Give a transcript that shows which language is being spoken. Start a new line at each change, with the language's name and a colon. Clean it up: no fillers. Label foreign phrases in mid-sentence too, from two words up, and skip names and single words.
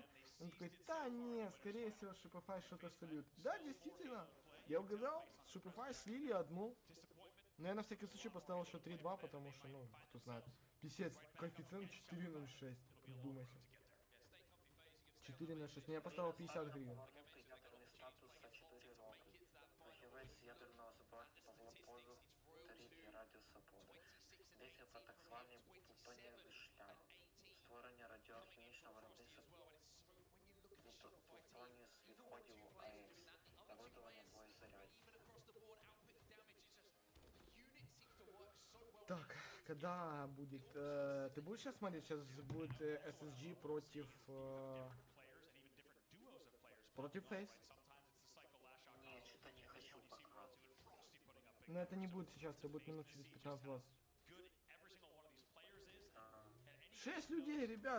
Russian: Он такой, да не, скорее всего Shopify что-то сольют. Да, действительно. Я угадал, Shopify слили одну. Но я на всякий случай поставил еще 3.2, потому что, ну, кто знает. Писец, коэффициент 4.06. Вдумайся. 4.06. Но я поставил 50 гривен.
Ukrainian: Ядерний статус за 4 роки. Фахівець з ядерного зброї Павло Позов, третій радіус опори. Йдеться про так званий плутонієвий шлях. Створення радіоахімічного виробництва плутонію з відходів АЕС та видавання боєзарядів.
Russian: Так, когда будет... ты будешь сейчас смотреть? Сейчас будет SSG против... против Фейс? Нет, что-то не хочу пока. Но это не будет сейчас, это будет минут через 15-20. 6 людей, ребят!